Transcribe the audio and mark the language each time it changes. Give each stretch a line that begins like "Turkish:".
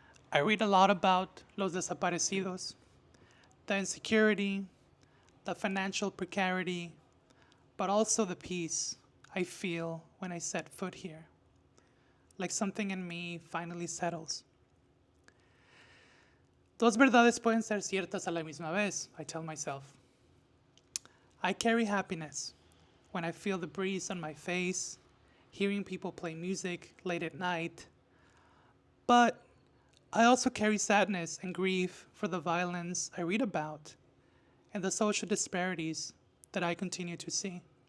English: I read a lot about
Spanish: los desaparecidos,
English: the insecurity, the financial precarity, but also the peace I feel when I set foot here. Like something in me finally settles.
Spanish: Dos verdades pueden ser ciertas a la misma vez,
English: I tell myself. I carry happiness when I feel the breeze on my face, hearing people play music late at night. But I also carry sadness and grief for the violence I read about and the social disparities that I continue to see.